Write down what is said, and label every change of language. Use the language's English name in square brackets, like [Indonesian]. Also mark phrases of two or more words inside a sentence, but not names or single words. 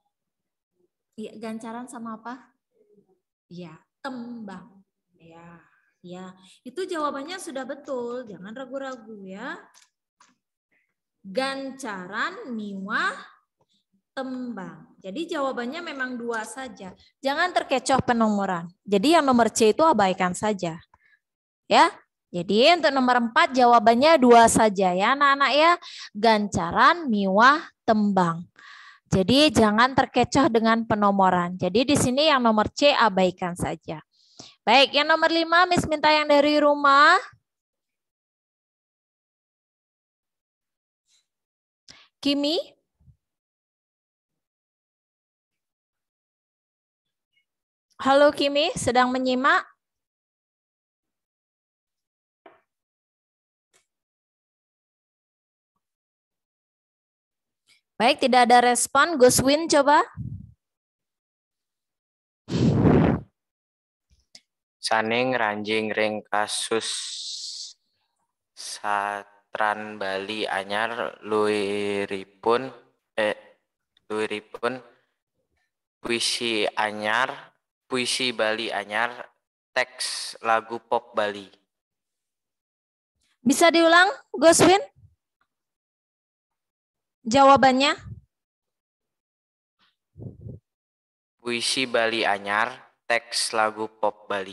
[Indonesian] Iya, gancaran sama apa? Iya, tembang. Ya. Ya, itu jawabannya sudah betul. Jangan ragu-ragu ya. [Balinese] Gancaran, miwah, tembang. [Indonesian] Jadi jawabannya memang 2 saja. Jangan terkecoh penomoran. Jadi yang nomor C itu abaikan saja. Ya. Jadi untuk nomor 4 jawabannya 2 saja ya anak-anak ya. [Balinese] Gancaran, miwah, tembang. [Indonesian] Jadi jangan terkecoh dengan penomoran. Jadi di sini yang nomor C abaikan saja. Baik, yang nomor 5 Miss minta yang dari rumah. Kimi. Halo Kimi, sedang menyimak? Baik, tidak ada respon. Guswin coba. [Balinese] Saning ranjing ring kasus Satran Bali anyar luiripun puisi Bali anyar teks lagu pop Bali. [Indonesian] Bisa diulang, Guswin? Jawabannya? [Balinese] Puisi Bali anyar teks lagu pop Bali.